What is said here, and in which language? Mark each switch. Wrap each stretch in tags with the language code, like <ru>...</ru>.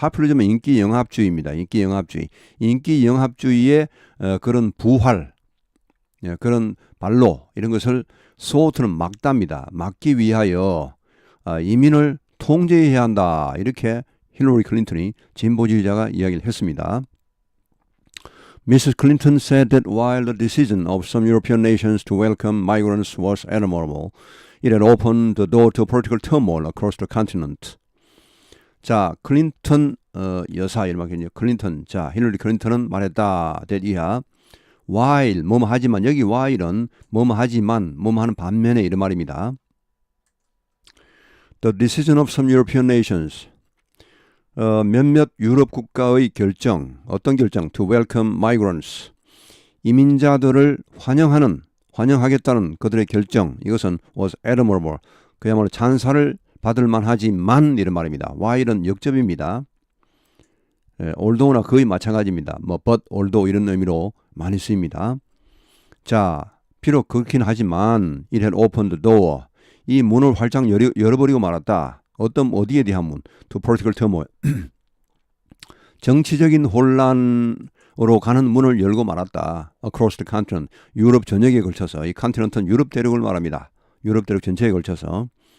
<ko>populism은 인기 영합주의입니다. 인기 영합주의. 인기 영합주의의 그런 부활, 그런 발로 이런 것을 thwart는 막답니다. 막기 위하여 이민을 통제해야 한다. 이렇게 힐러리 클린턴이 진보주의자가 이야기를 했습니다.</ko> <en>Mrs. Clinton said that while the decision of some European nations to welcome migrants was admirable, it had opened the door to political turmoil across the continent.</en> <ko>자, 클린턴 여사 이름하겠죠. 클린턴. 자, 힐러리 클린턴은 말했다. that 이하. while 뭐뭐 하지만 여기 while은 뭐뭐 하지만 뭐뭐 하는 반면에 이런 말입니다.</ko> <en>The decision of some European nations.</en> <ko>몇몇 유럽 국가의 결정, 어떤 결정?</ko> <en>To welcome migrants.</en> <ko>이민자들을 환영하겠다는 그들의 결정. 이것은</ko> <en>was admirable.</en> <ko>그야말로 찬사를 받을 만하지만 이런 말입니다. while은 역접입니다. although나 거의 마찬가지입니다. 뭐 but, although 이런 의미로 많이 쓰입니다. 자, 비록 그렇긴 하지만</ko> <en>it had opened the door.</en> <ko>이 문을 활짝 열어버리고 말았다. 어디에 대한 문?</ko> <en>To political turmoil.</en> <ko>정치적인 혼란으로 가는 문을 열고 말았다.</ko> <en>Across the continent.</en> <ko>유럽 전역에 걸쳐서. 이 컨티넨트는 유럽 대륙을 말합니다. 유럽 대륙 전체에 걸쳐서.</ko>